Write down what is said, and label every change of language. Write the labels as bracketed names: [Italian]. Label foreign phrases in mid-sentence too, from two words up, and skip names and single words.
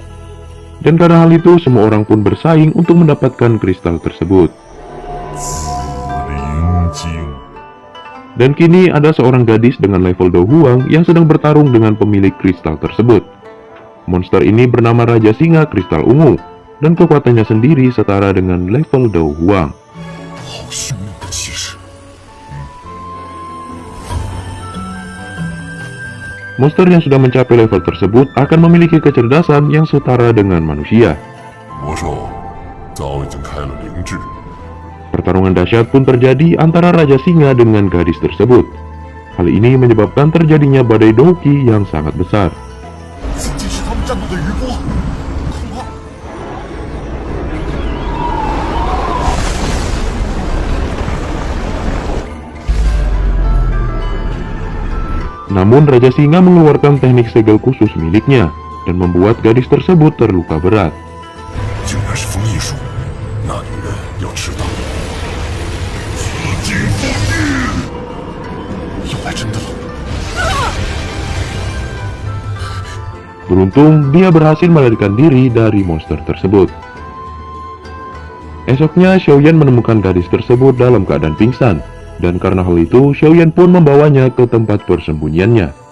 [Indonesian] Dan karena hal itu, semua orang pun bersaing untuk mendapatkan kristal tersebut. [Chinese] 灵晶， [Indonesian] Dan kini ada seorang gadis dengan level Do Huang yang sedang bertarung dengan pemilik kristal tersebut. Monster ini bernama Raja Singa Kristal Ungu, dan kekuatannya sendiri setara dengan level Do Huang. [Chinese] 好凶猛的气势！ [Indonesian] Monster yang sudah mencapai level tersebut akan memiliki kecerdasan yang setara dengan manusia. [Chinese] 魔兽早已经开了灵智， [Indonesian] Pertarungan dahsyat pun terjadi antara Raja Singa dengan gadis tersebut. Hal ini menyebabkan terjadinya badai Douki yang sangat besar. [Chinese] 仅仅是他们战斗的余波，恐怕 [Indonesian] Namun Raja Singa mengeluarkan teknik segel khusus miliknya dan membuat gadis tersebut terluka berat. [Chinese] 竟然是风翼术，那女人要迟到。紫金风翼，又来真的了。 [Indonesian] Beruntung, dia berhasil melarikan diri dari monster tersebut. Esoknya, Xiaoyan menemukan gadis tersebut dalam keadaan pingsan, dan karena hal itu, Xiaoyan pun membawanya ke tempat persembunyiannya.